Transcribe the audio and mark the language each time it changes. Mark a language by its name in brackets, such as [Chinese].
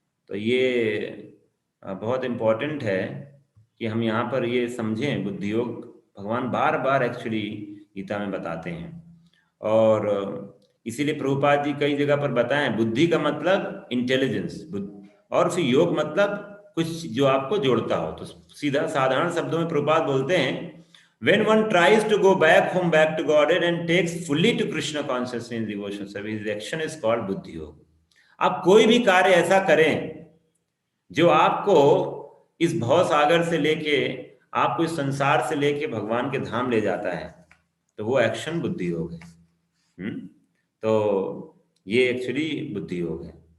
[Hindi] तो ये बहुत इम्पोर्टेंट है कि हम यहाँ पर ये समझें। बुद्धि योग भगवान बार बार एक्चुअली गीता में बताते हैं, और इसीलिए प्रभुपाद जी कई जगह पर बताएं बुद्धि का मतलब इंटेलिजेंस, और फिर योग मतलब कुछ जो आपको जोड़ता हो। तो सीधा साधारण शब्दों में प्रभुपाद बोलते हैं [English] when one tries to go back home, back to Godhead and takes fully to Krishna consciousness in devotion service, his action is called buddhi yoga. [Hindi] आप कोई भी कार्य ऐसा करें जो आपको इस भव सागर से लेके, आपको इस संसार से लेके भगवान के धाम ले जाता है, तो वो एक्शन बुद्धि योग है। तो ये एक्चुअली बुद्धि योग है।